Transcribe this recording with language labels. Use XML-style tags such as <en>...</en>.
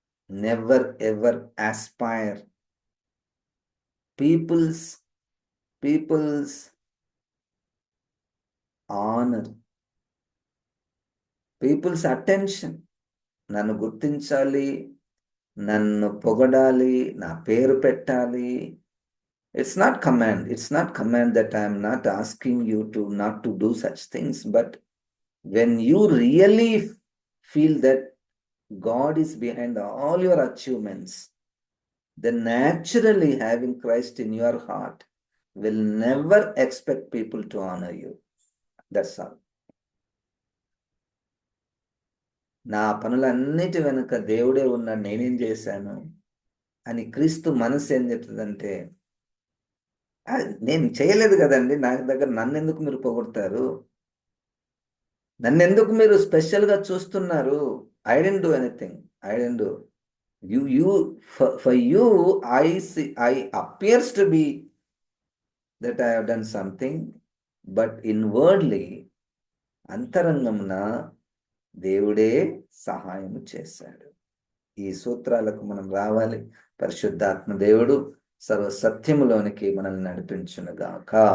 <en>Never ever aspire people's people's honour, people's attention.</en> <te>నన్ను గుర్తించాలి, నన్ను పొగడాలి, నా పేరు పెట్టాలి.</te> <en>It's not command. It's not command that I'm not asking you to not to do such things. But when you really feel that God is behind all your achievements, then naturally having Christ in your heart will never expect people to honor you. That's all.</en> <te>నా పనులన్నిటి వెనుక దేవుడే ఉన్నాడు, నేనేం చేశాను అని క్రీస్తు మనసు ఏం చెప్తుందంటే, నేను చేయలేదు కదండి, నా దగ్గర నన్నెందుకు మీరు పొగుడతారు, నన్నెందుకు మీరు స్పెషల్గా చూస్తున్నారు?</te> <en>I didn't do anything, I didn't do. you for you I appears to be that I have done something, but inwardly</en> <te>అంతరంగమున దేవుడే సహాయం చేశాడు. ఈ సూత్రాలకు మనం రావాలి. పరిశుద్ధాత్మ దేవుడు సర్వసత్యములోనికి మనల్ని నడిపించునుగాక.</te>